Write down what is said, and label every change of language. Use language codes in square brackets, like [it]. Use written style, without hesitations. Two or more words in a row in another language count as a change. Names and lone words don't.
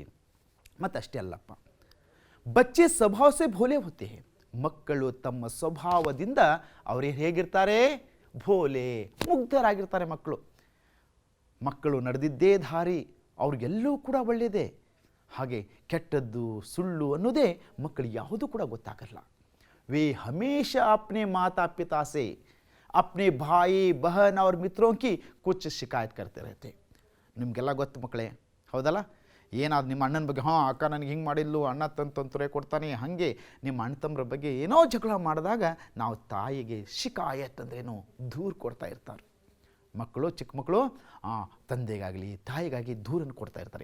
[kn] ಮತ್ತಷ್ಟೇ ಅಲ್ಲಪ್ಪ, [hi] बच्चे स्वभाव से भोले होते हैं. [kn] ಮಕ್ಕಳು ತಮ್ಮ ಸ್ವಭಾವದಿಂದ ಅವರೇ ಹೇಗಿರ್ತಾರೆ? ಭೋಲೆ, ಮುಗ್ಧರಾಗಿರ್ತಾರೆ ಮಕ್ಕಳು ನಡೆದಿದ್ದೇ ದಾರಿ ಅವ್ರಿಗೆಲ್ಲೂ ಕೂಡ ಒಳ್ಳೆಯದೇ. ಹಾಗೆ ಕೆಟ್ಟದ್ದು ಸುಳ್ಳು ಅನ್ನೋದೇ ಮಕ್ಕಳಿಗೆ ಯಾವುದೂ ಕೂಡ ಗೊತ್ತಾಗಲ್ಲ. [hi] वे हमेशा अपने माता पिता से, अपने भाई बहन और मित्रों की कुछ शिकायत करते रहते. [kn] ನಿಮಗೆಲ್ಲ ಗೊತ್ತು ಮಕ್ಕಳೇ, ಹೌದಲ್ಲ? ಏನಾದ್ರು ನಿಮ್ಮ ಅಣ್ಣನ ಬಗ್ಗೆ, ಹಾಂ ಅಕ್ಕ ನನಗೆ ಹಿಂಗೆ ಮಾಡಿಲ್ಲು, ಅಣ್ಣ ತೊಂದರೆ ಕೊಡ್ತಾನೆ, ಹಾಗೆ ನಿಮ್ಮ ಅಣ್ಣ ತಮ್ಮರ ಬಗ್ಗೆ ಏನೋ ಜಗಳ ಮಾಡಿದಾಗ ನಾವು ತಾಯಿಗೆ ಶಿಕಾಯತ್ ಅಂದ್ರೇನು ದೂರು ಕೊಡ್ತಾ ಇರ್ತಾರೆ ಮಕ್ಕಳು. ಚಿಕ್ಕ ಮಕ್ಕಳು ತಂದೆಗಾಗಲಿ ತಾಯಿಗಾಗಿ ದೂರನ್ನು ಕೊಡ್ತಾ ಇರ್ತಾರೆ.